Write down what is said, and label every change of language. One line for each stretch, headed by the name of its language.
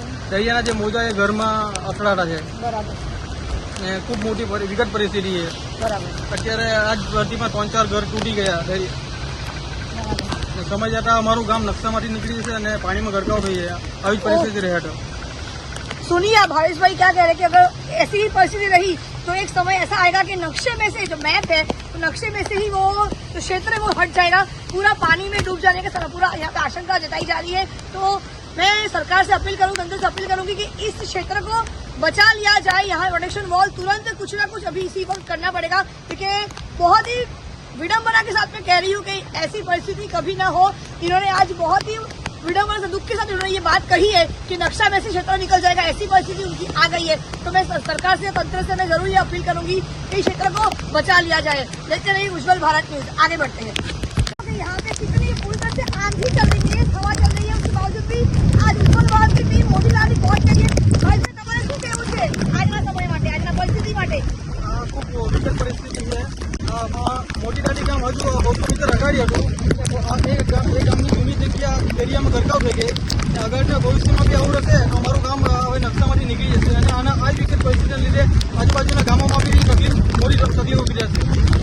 Gujarati: દરિયાના જે મોજા એ ઘરમાં અથડાતા છે બરાબર, ને ખૂબ મોટી વિકટ પરિસ્થિતિ છે બરાબર, અત્યારે। આ જ ધરતીમાં 3-4 ઘર તૂટી ગયા। સમય જતા અમારું ગામ નકશામાંથી નીકળી જશે અને પાણીમાં ગરકાવ થઈ જાય। આવી જ પરિસ્થિતિ રહે તો।
Hindi: सुनिए आप भावेश भाई क्या कह रहे हैं कि अगर ऐसी ही परिस्थिति रही तो एक समय ऐसा आएगा कि नक्शे में से जो मैप है तो नक्शे में से ही वो जो क्षेत्र है वो हट जाएगा, पूरा पानी में डूब जाने का पूरा यहाँ पे आशंका जताई जा रही है। तो मैं सरकार से अपील करूँ, तंत्र से अपील करूंगी कि इस क्षेत्र को बचा लिया जाए। यहाँ प्रोटेक्शन वॉल तुरंत कुछ ना कुछ अभी इसी वक्त करना पड़ेगा, क्योंकि बहुत ही विडम्बना के साथ मैं कह रही हूँ कि ऐसी परिस्थिति कभी ना हो। इन्होंने आज बहुत ही विडम्बना से दुख के साथ उन्होंने ये बात कही है कि नक्शा में से क्षेत्र निकल जाएगा, ऐसी परिस्थिति उनकी आ गई है। तो मैं सरकार से, तंत्र से मैं जरूर ये अपील करूंगी कि क्षेत्र को बचा लिया जाए। देखते रहिए उज्जवल भारत न्यूज, आगे बढ़ते हैं। यहाँ पे कितनी पूरी तरह से आंधी चल रही है, हवा चल रही है, उसके बावजूद भी आज उज्जवल भारत की टीम मोटी दाती पहुंच गई है।
Gujarati: भाई તમારે શું કહેવું છે આજના સમય માટે, આજના પરિસ્થિતિ માટે? ખૂબ વિકટ પરિસ્થિતિ છે। મોટી દાટી ગામ હજુ 200 મીટર અગાડી હતું। એ ગામની જૂની જગ્યા એરિયામાં ગરકાવ થઈ ગઈ। અગર ભવિષ્યમાં બી આવું રહેશે તો અમારું ગામ હવે નકશામાંથી નીકળી જશે અને આના આ જ વિકટ પરિસ્થિતિને લીધે આજુબાજુના ગામોમાં બી મોટી તકલીફ ઊભી રહેશે।